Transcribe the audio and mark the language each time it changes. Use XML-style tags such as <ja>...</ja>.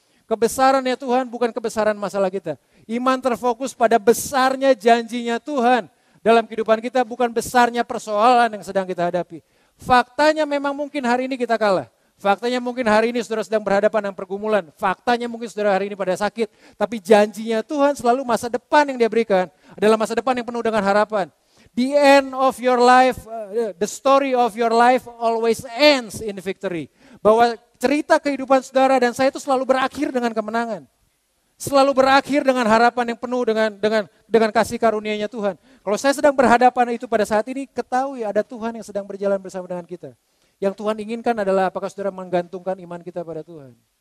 <id>Kebesarannya Tuhan bukan kebesaran masalah kita. Iman terfokus pada besarnya janjinya Tuhan dalam kehidupan kita, bukan besarnya persoalan yang sedang kita hadapi. Faktanya memang mungkin hari ini kita kalah. Faktanya mungkin hari ini saudara sedang berhadapan dengan pergumulan. Faktanya mungkin saudara hari ini pada sakit. Tapi janjinya Tuhan selalu masa depan yang dia berikan adalah masa depan yang penuh dengan harapan.</id> <en>The end of your life, the story of your life always ends in victory.</en> <id>Bahwa cerita kehidupan saudara dan saya itu selalu berakhir dengan kemenangan. Selalu berakhir dengan harapan yang penuh dengan kasih karunia-Nya Tuhan. Kalau saya sedang berhadapan itu pada saat ini, ketahui ada Tuhan yang sedang berjalan bersama dengan kita. Yang Tuhan inginkan adalah apakah saudara menggantungkan iman kita pada Tuhan.</id>